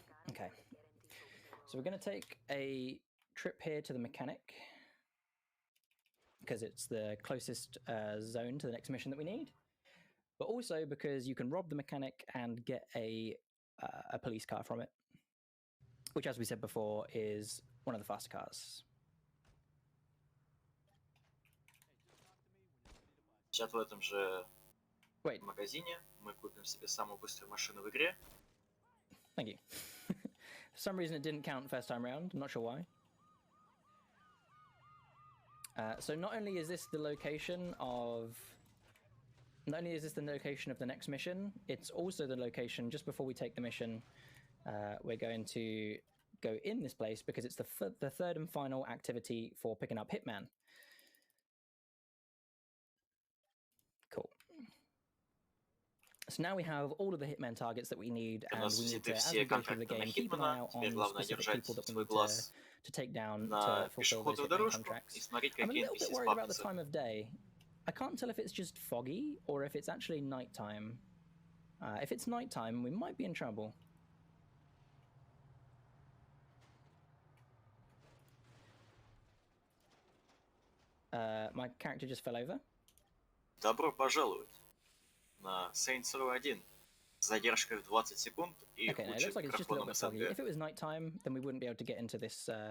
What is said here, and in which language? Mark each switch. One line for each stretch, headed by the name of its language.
English: Okay. So we're going to take a trip here to the mechanic, because it's the closest zone to the next mission that we need. But also because you can rob the mechanic and get a police car from it, which, as we said before, is one of the faster cars.
Russian: Сейчас в этом же магазине мы купим себе самую быструю машину в игре.
English: Thank you. For some reason it didn't count first time round, I'm not sure why. So not only is this the location of the next mission, it's also the location just before we take the mission. We're going to go in this place because it's the third and final activity for picking up Hitman. Cool. So now we have all of the Hitman targets that we need, and we need to, as we go through the game, keep an eye out on specific people that we need to take down to fulfill those Hitman contracts. I'm a little bit worried about the time of day. I can't tell if it's just foggy or if it's actually nighttime. If it's nighttime, we might be in trouble. My character just fell over.
Russian: Добро пожаловать на Saints Row 1. С задержкой в 20 секунд и
English: okay, it looks like it's just a little bit foggy. If it was nighttime, then we wouldn't be able to get into this.